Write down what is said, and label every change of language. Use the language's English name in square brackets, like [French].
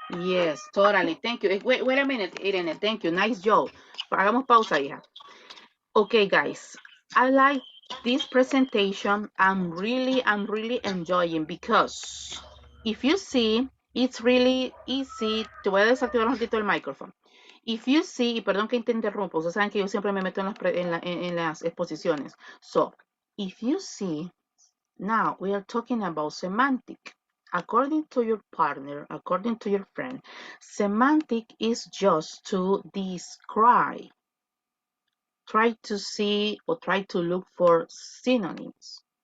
[English] Yes, totally. Thank you. Wait a minute, Irene. Thank you. Nice job. [Spanish] Hagamos pausa, hija. [English] Okay, guys. I like this presentation. I'm really enjoying because if you see, it's really easy. [Spanish] Te voy a desactivar un ratito el micrófono. [English] If you see, [Spanish] y perdón que te interrumpo, ustedes saben que yo siempre me meto en las exposiciones. [English] So, if you see, now we are talking about semantic. According to your partner, according to your friend, semantic is just to describe. Try to see or try to look for synonyms.